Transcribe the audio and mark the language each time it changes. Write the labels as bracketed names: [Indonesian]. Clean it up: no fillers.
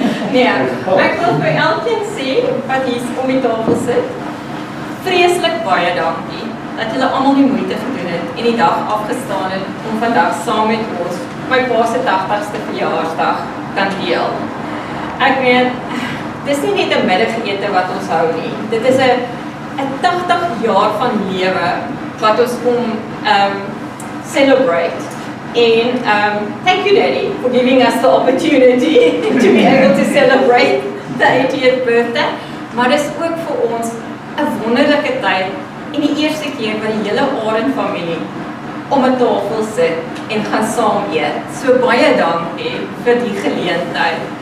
[Afrikaans] Nee, ek wil vir elkeen sê wat hier om die tafel sit, vreeslik baie dankie dat julle almal die moeite gedoen het en die dag afgestaan het om vandag saam met ons my pa se 80ste verjaarsdag kan deel. Ek meen, dis nie net 'n middagete wat ons hou nie. Dit is 'n 'n 80 jaar van lewe wat ons kom celebrate. [English] And thank you, Daddy, for giving us the opportunity to be able to celebrate the 80th birthday. [Afrikaans] Maar dis ook vir ons 'n wonderlike tyd en die eerste keer wat die hele Arend familie om 'n tafel sit en gaan saam eet. So baie dankie vir die geleentheid.